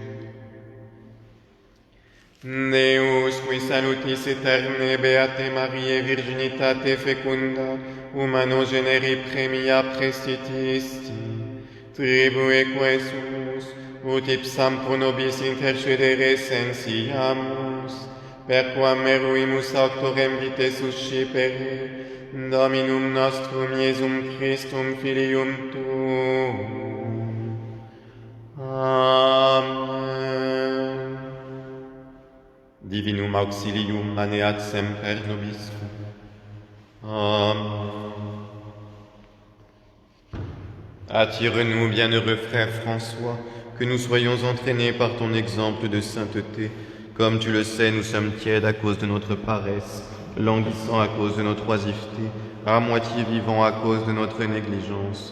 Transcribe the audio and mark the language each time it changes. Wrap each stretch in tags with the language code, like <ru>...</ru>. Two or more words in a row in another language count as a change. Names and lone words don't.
<la>Deus, qui salutis aeterne beate Mariae virginitate fecunda, humano generi premia prestitisti, tribue quesumus, ut ipsam pro nobis intercedere sensiamus, perquam meruimus auctorem vitae suscipere, Dominum nostrum Iesum Christum Filium Tuum. Amen. Divinum auxilium maneat semper nobiscum. Amen.</la> <fr>Attire-nous, bienheureux frère François, que nous soyons entraînés par ton exemple de sainteté. Comme tu le sais, nous sommes tièdes à cause de notre paresse, languissants à cause de notre oisiveté, à moitié vivants à cause de notre négligence.</fr>